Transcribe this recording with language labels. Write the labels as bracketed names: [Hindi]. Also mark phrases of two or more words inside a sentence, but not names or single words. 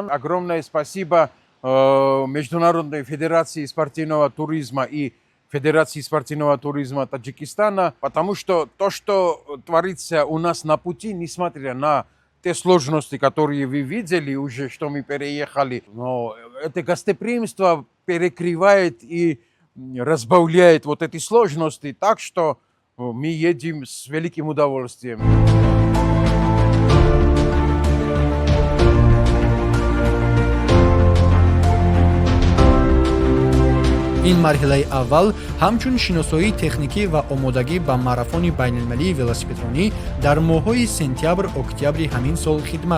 [Russian] Огромное спасибо Международной Федерации спортивного туризма и Федерации спортивного туризма Таджикистана, потому что то, что творится у нас на пути, несмотря на те сложности, которые вы видели уже, что мы переехали, но это гостеприимство перекрывает и разбавляет вот эти сложности, так что мы едем с великим удовольствием. [Tajik] ин марҳилаи аввал ҳамчун шиносоии техникӣ ва омодагӣ ба марафони байналмилалии велосипедронӣ дар моҳҳои сентябр-октябри ҳамин сол хидмат мекунад.